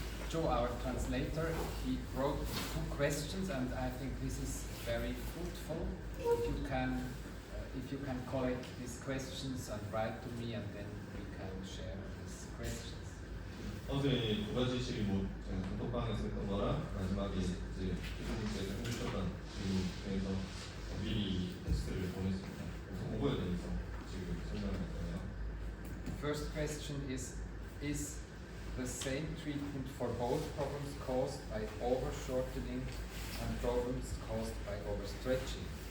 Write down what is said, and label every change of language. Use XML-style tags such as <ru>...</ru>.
<en>Giorgio, our translator, he wrote 2 questions, and I think this is very fruitful. If you can collect these questions and write to me, and then we can share these questions.</en> <ko>어제 2가지 질문, 제가 단톡방에서 했던 거랑 마지막에 이제 교수님께서 해주셨던 질문 중에서 미리 텍스트를 보냈습니다. 그래서 그거에 대해서 지금 설명할 거예요.</ko> <en>First question is the same treatment for both problems caused by overshortening and problems caused by overstretching?</en>